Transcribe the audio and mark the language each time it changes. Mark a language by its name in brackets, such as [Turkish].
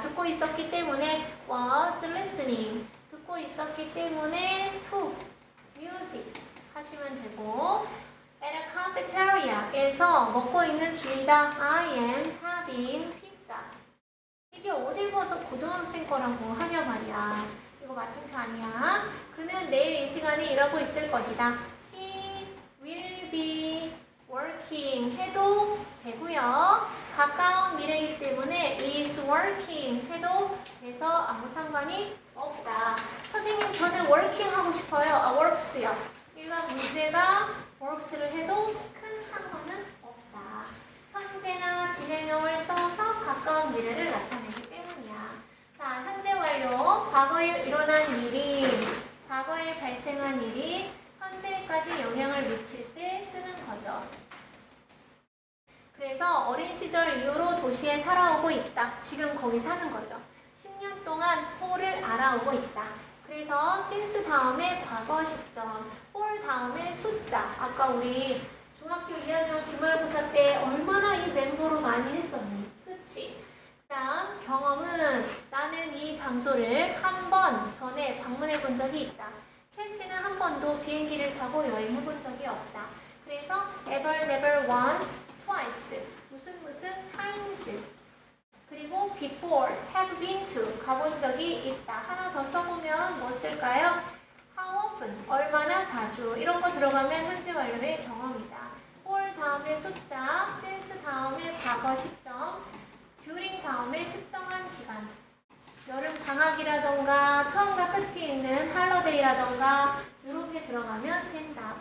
[Korean] 듣고 있었기 때문에 [English] was listening. [Korean] 듣고 있었기 때문에 [English] to music [Korean] 하시면 되고 [English] at a cafeteria [Korean] 에서 먹고 있는 중이다. [English] I am having pizza. [Korean] 이게 어딜 봐서 고등학생 거라고 하냐 말이야. 이거 마침표 아니야. 그는 내일 이 시간에 일하고 있을 것이다. [English] He will be working [Korean] 해도 되고요. 가까운 미래이기 때문에 [English] is working [Korean] 해도 돼서 아무 상관이 없다. 선생님 저는 working 하고 싶어요. works요. 일반 문제가 works를 해도 큰 상관은 없다. 현재나 진행형을 써서 가까운 미래를 나타내기 때문이야. 자, 현재 완료. 과거에 일어난 일이, 과거에 발생한 일이 현재까지 영향을 미칠 때 쓰는 거죠. 그래서 어린 시절 이후로 도시에 살아오고 있다. 지금 거기 사는 거죠. 10년 동안 홀을 알아오고 있다. 그래서 since 다음에 과거 시점, 홀 다음에 숫자. 아까 우리 중학교 2학년 기말고사 때 얼마나 이 멤버로 많이 했었니? 그치? 그 다음 경험은 나는 이 장소를 한 번 전에 방문해 본 적이 있다. 캐시는 한 번도 비행기를 타고 여행해 본 적이 없다. 그래서 [English] ever, never, once, twice [Korean] 무슨 [English] times [Korean] 그리고 [English] before, have been to [Korean] 가본 적이 있다. 하나 더 써보면 뭐 쓸까요? how often 얼마나 자주 이런 거 들어가면 현재 완료의 경험이다. for 다음에 숫자, since 다음에 과거 시점, during 다음에 특정한 기간 여름 방학이라던가 처음과 끝이 있는 할러데이라던가 이런 게 들어가면 된다.